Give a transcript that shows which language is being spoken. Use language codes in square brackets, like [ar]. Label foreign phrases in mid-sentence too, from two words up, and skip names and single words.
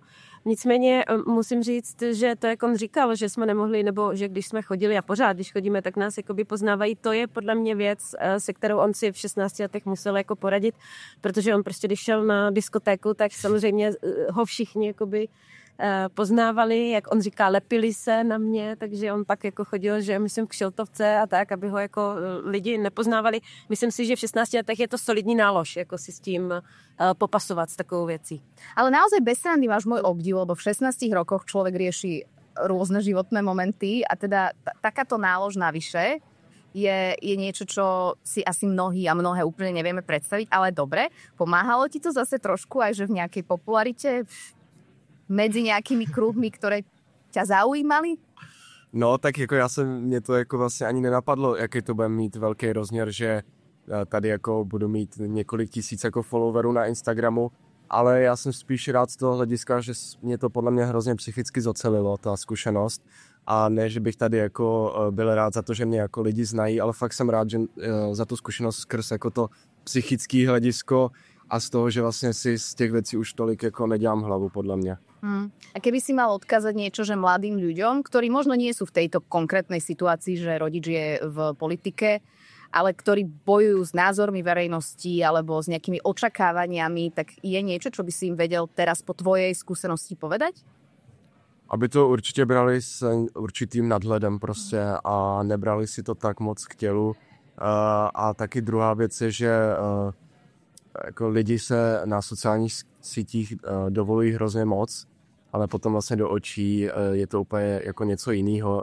[cs] Nicméně musím říct, že to, jak on říkal, že jsme nemohli, nebo že když jsme chodili a pořád, když chodíme, tak nás jakoby poznávají, to je podle mě věc, se kterou on si v 16 letech musel jako poradit, protože on prostě, když šel na diskotéku, tak samozřejmě ho všichni jakoby poznávali, jak on říká, lepili se na mě, takže on pak jako chodil, že myslím k šiltovce a tak, aby ho jako lidi nepoznávali. Myslím si, že v 16 letech je to solidní nálož, jako si s tím popasovat s takovou věcí. [sk] Ale naozaj bez srandy máš môj obdiv, lebo v 16 rokoch človek rieši rôzne životné momenty a teda takáto nálož navyše je niečo, čo si asi mnohí a mnohé úplne nevieme predstaviť, ale dobre, pomáhalo ti to zase trošku aj, že v nejakej popularite medzi nějakými kruhmi, [cs] které tě [sk] zaujímali? [cs] No, tak jako mě to jako vlastně ani nenapadlo, jaký to bude mít velký rozměr, že tady jako budu mít několik tisíc jako followerů na Instagramu, ale já jsem spíš rád z toho hlediska, že mě to podle mě hrozně psychicky zocelilo, ta zkušenost. A ne, že bych tady jako byl rád za to, že mě jako lidi znají, ale fakt jsem rád, že za tu zkušenost skrz jako to psychické hledisko a z toho, že vlastně si z těch věcí už tolik jako nedělám hlavu, podle mě. [sk] A keby si mal odkázať niečo, že mladým ľuďom, ktorí možno nie sú v tejto konkrétnej situácii, že rodič je v politike, ale ktorí bojujú s názormi verejnosti alebo s nejakými očakávaniami, tak je niečo, čo by si im vedel teraz po tvojej skúsenosti povedať? [cs] Aby to určitě brali s určitým nadhledem prostě a nebrali si to tak moc k tělu. A taky druhá věc je, že jako lidi se na sociálních sítích dovolují hrozně moc, ale potom vlastně do očí je to úplně jako něco jiného.